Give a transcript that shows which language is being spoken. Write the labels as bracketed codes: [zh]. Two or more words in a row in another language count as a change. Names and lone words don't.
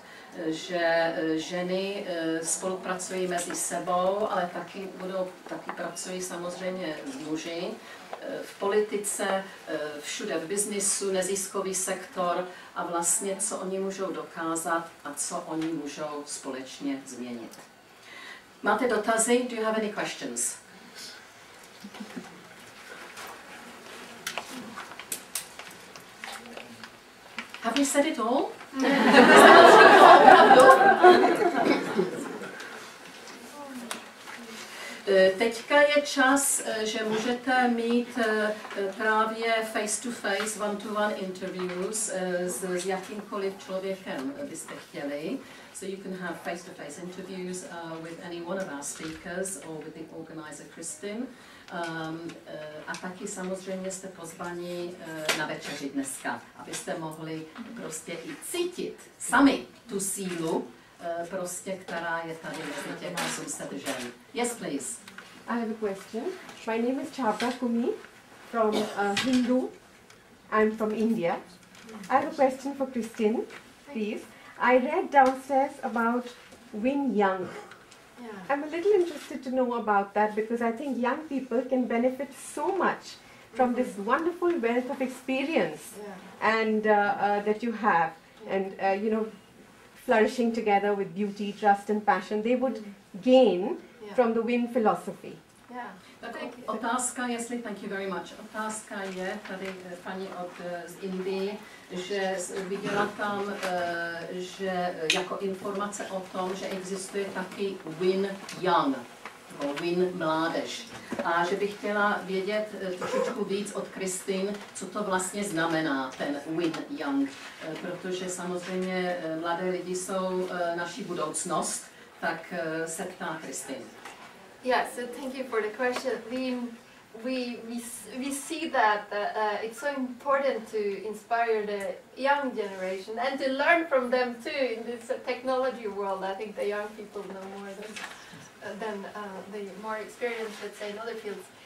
[cs] Že ženy spolupracují mezi sebou, ale taky pracují samozřejmě s muži, v politice, všude v biznisu, neziskový sektor a vlastně, co oni můžou dokázat a co oni můžou společně změnit. Máte dotazy? [en] Do you have any questions? Have we said it all? [cs] Teďka je čas, že můžete mít právě [en] face-to-face, one-to-one interviews [cs] s jakýmkoliv člověkem byste chtěli. [en] So you can have face-to-face interviews with any one of our speakers or with the organizer Kristin. [cs] A taky samozřejmě jste pozvaní na večeři dneska, abyste mohli prostě i cítit sami tu sílu, prostě, která je tady mezi těch 800 žen. [en] Yes, please. I have a question. My name is Chabra Kumi from Hindu. I'm from India. I have a question for Kristin, please. I read downstairs about Win Young. I'm a little interested to know about that because I think young people can benefit so much from this wonderful wealth of experience and that you have, and you know, flourishing together with beauty, trust and passion, they would gain from the Win philosophy. Otázka, thank you very much. [cs] Otázka je tady paní z Indie, že viděla tam, že jako informace o tom, že existuje taky Win Young, nebo Win Mládež. A že bych chtěla vědět trošičku víc od Kristin, co to vlastně znamená, ten Win Young. Protože samozřejmě mladé lidi jsou naší budoucnost, tak se ptá Kristin. [en] Yeah, so thank you for the question. We see that it's so important to inspire the young generation and to learn from them too in this technology world. I think the young people know more than the more experienced, let's say, in other fields.